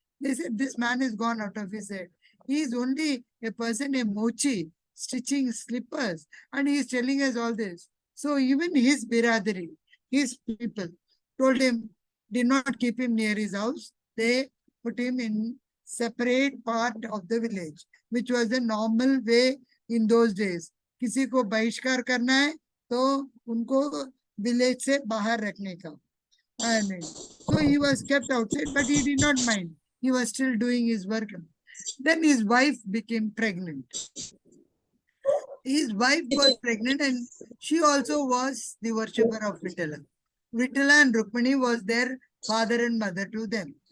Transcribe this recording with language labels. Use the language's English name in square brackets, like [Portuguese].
[English] They said, this man is gone out of his head. He is only a person, a mochi, stitching slippers, and he is telling us all this. So even his biradari, his people, told him, did not keep him near his house. They put him in separate part of the village, which was the normal way in those days. [Hindi] किसी को बहिष्कार करना है तो उनको village से बाहर रखने का. [English] And so he was kept outside, but he did not mind. He was still doing his work. Then his wife became pregnant. His wife was pregnant and she also was the worshipper of Vitala. Vitala and Rukmini was their father and mother to them.